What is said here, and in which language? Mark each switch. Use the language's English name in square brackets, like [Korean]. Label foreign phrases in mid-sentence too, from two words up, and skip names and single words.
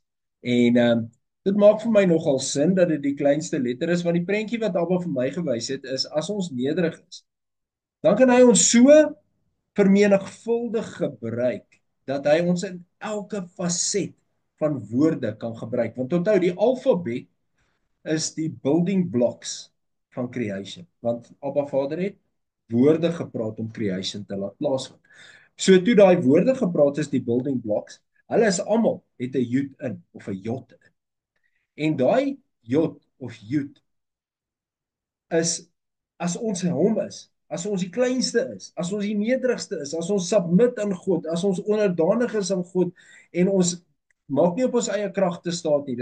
[Afrikaans] En dit maak vir my nogal sin dat dit die kleinste letter is, want die prentjie wat Abba vir my gewys het is as ons nederig is, dan kan hy ons so vermenigvuldig gebruik dat hy ons in elke faset van woorde kan gebruik. Want onthou, die alfabet is die [English] building blocks [Afrikaans] van creation. Want Abba Vader het woorde gepraat om creation te laat plaasvind. So toe daai woorde gepraat is die [English] building blocks, [Afrikaans] hulle is almal het 'n Jod in of 'n Jod in. En daai Jod of Jod is as ons hom is, as ons die kleinste is, as ons die nederigste is, as ons submit aan God, as ons onderdanig is aan God en ons maak nie op ons eie kragte staat nie.